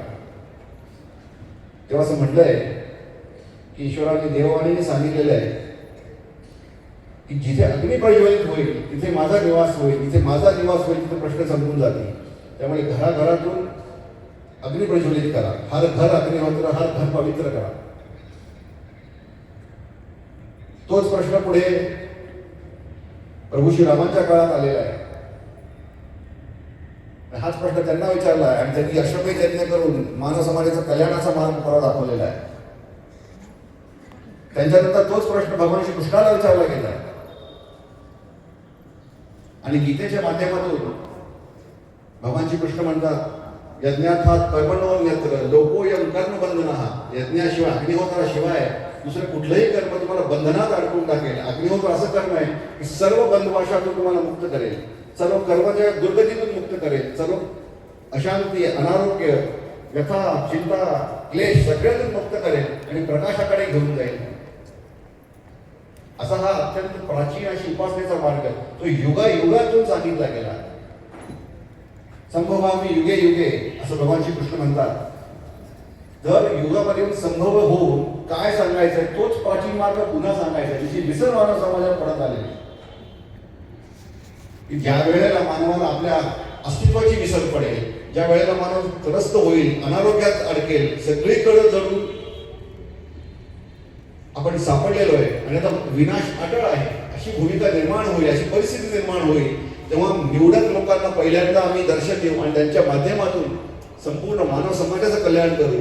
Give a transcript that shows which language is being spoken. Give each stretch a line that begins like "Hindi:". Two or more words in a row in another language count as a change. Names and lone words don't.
Marathi: तेव्हा असं म्हटलंय की ईश्वराने देववाणीने सांगितलेलं आहे की जिथे अग्नी प्रज्वलित होईल तिथे माझा निवास होईल, जिथे माझा निवास होईल तिथे प्रश्न संपून जातील. त्यामुळे घराघरातून अग्नी प्रज्वलित करा,
Hindi: हर घर अग्निहोत्र, हर घर पवित्र करा.
Marathi: तोच प्रश्न पुढे प्रभू श्रीरामांच्या काळात आलेला आहे. हाच प्रश्न त्यांना विचारला आहे आणि त्यांनी अश्वमेध यज्ञ करून मानव समाजाचा कल्याणाचा मार्ग पुरा दाखवलेला आहे. त्यांच्यानंतर तोच प्रश्न भगवान श्री कृष्णाला विचारला गेला आणि गीतेच्या माध्यमातून भगवान श्री कृष्ण म्हणतात
Sanskrit: यज्ञार्थात कर्मणोन्यत्र लोकोयम कर्मबंधनः.
Marathi: यज्ञाशिवाय, अग्निहोत्राशिवाय दुसरं कुठलंही कर्म तुम्हाला बंधनात अडकून टाकेल. अग्निहोत्र असं कर्म आहे की सर्व बंधवाशातून तुम्हाला मुक्त करेल, सर्व कर्माच्या दुर्गतीतून मुक्त करेल, सर्व अशांती, अनारोग्य, व्यथा, चिंता, क्लेश सगळ्यातून मुक्त करेल आणि प्रकाशाकडे घेऊन जाईल. असा हा अत्यंत प्राचीन अशी उपासनेचा मार्ग तो युगायुगातून सांगितला गेला.
Sanskrit: संभवामी युगे युगे
Marathi: असं भगवान श्री कृष्ण म्हणतात. दर युगामध्ये संभव होऊन काय सांगायचंय तोच प्राचीन मार्ग पुन्हा सांगायचा, जिची विसर मानव समाजात पडत आलेली. ज्या वेळेला मानवाला आपल्या अस्तित्वाची विसर पडेल, ज्या वेळेला मानव त्रस्त होईल, अनारोग्यात अडकेल, सगळीकडे जरूर आपण सापडलेलो आहे आणि आता विनाश अटळ आहे अशी भूमिका निर्माण होईल, अशी परिस्थिती निर्माण होईल, तेव्हा निवडक लोकांना पहिल्यांदा आम्ही दर्शन देऊ आणि त्यांच्या माध्यमातून संपूर्ण मानव समाजाचं कल्याण करू.